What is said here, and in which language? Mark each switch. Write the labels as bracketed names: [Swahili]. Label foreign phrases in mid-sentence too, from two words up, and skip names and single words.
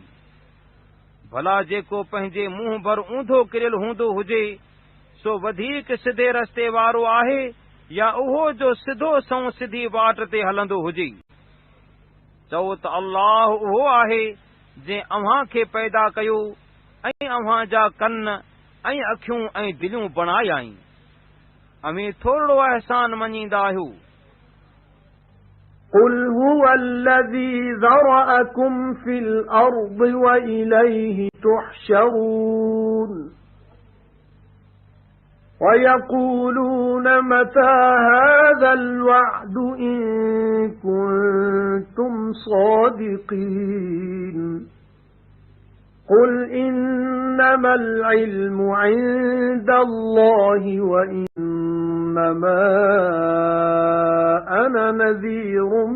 [Sindhi] भला जेको पंहिंजे मुंहं भर ऊंधो किरियल हूंदो हुजे सो वधीक सिधे रस्ते वारो आहे या उहो जो सिधो सं सिधी वाट ते हलंदो हुजे। चओ त अल्लाह उहो आहे जंहिं अव्हां खे पैदा कयो ऐं अव्हां जा कन ऐं अखियूं ऐं दिलियूं बणायाई। अमीं थोरो अहसान मञींदा आहियो। [Arabic] قُلْ هُوَ الَّذِي ذَرَأَكُمْ فِي الْأَرْضِ وَإِلَيْهِ تُحْشَرُونَ وَيَقُولُونَ مَتَى هَذَا الْوَعْدُ إِن كُنتُمْ صَادِقِينَ قُلْ إِنَّمَا الْعِلْمُ عِندَ اللَّهِ وَإِنَّمَا أَنَا نَذِيرٌ